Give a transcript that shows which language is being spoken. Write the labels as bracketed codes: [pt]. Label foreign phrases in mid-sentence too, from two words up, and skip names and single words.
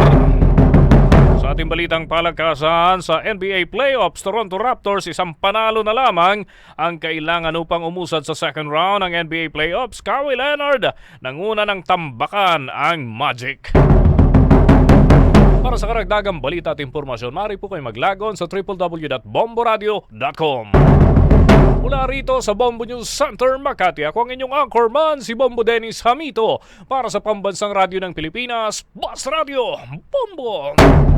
[tl] Sa ating balitang palakasan sa NBA Playoffs, Toronto Raptors isang panalo na lamang ang kailangan upang umusad sa [en] second round [tl] ng NBA Playoffs. Kawhi Leonard nanguna ng tambakan ang Magic. Para sa karagdagang balita at impormasyon, maaari po kayo maglagon sa www.bomboradio.com. Mula rito sa Bombo News Center, Makati, ako ang inyong anchorman, si Bombo Dennis Hamito, para sa pambansang radyo ng Pilipinas, Basta Radio Bombo!